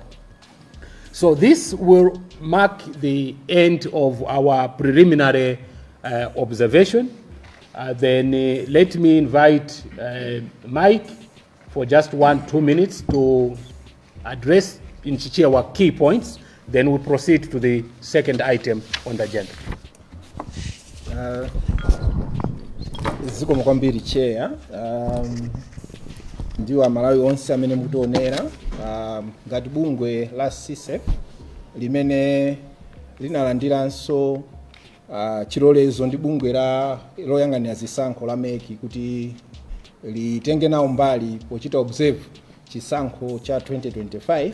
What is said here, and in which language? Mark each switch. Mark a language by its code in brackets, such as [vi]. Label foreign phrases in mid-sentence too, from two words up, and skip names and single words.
[en] So this will mark the end of our preliminary observation. Then let me invite Mike for just 1-2 minutes to address in our key points. Then we'll proceed to the second item on the agenda. [ny] Zikomo kwambiri chair, ndiwo amalawi onse amene mukutionera ngati bungwe la CSEIF limene linalandiranso chilolezo ndi bungwe loyang'anira zisankho la MEC kuti litenge nawo mbali pochita observe chisankho cha 2025.